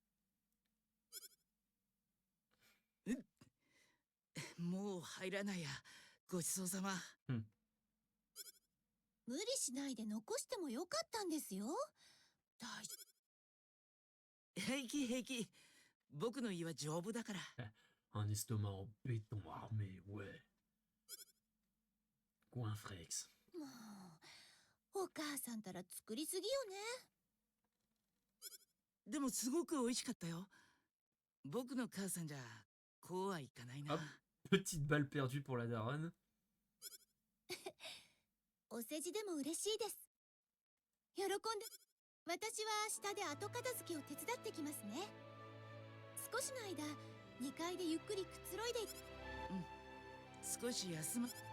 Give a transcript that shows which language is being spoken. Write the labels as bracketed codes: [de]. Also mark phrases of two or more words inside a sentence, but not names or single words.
[ja] もう入らないや。ごちそうさま。無理しないで残してもよかったんですよ。大丈夫。平気平気。僕の胃は丈夫だから。 [fr] Un estomac en béton armé, ouais. Coinfrex. [ja] もうお母さんたら作りすぎよね。でもすごく美味しかったよ。僕の母さんじゃこうはいかないな。 [fr] Hop, petite balle perdue pour la daronne. [ja] お世辞でも嬉しいです。喜んで。私は下で後片付けを手伝ってきますね。少しの間、2階でゆっくりくつろいで。少し休ま。は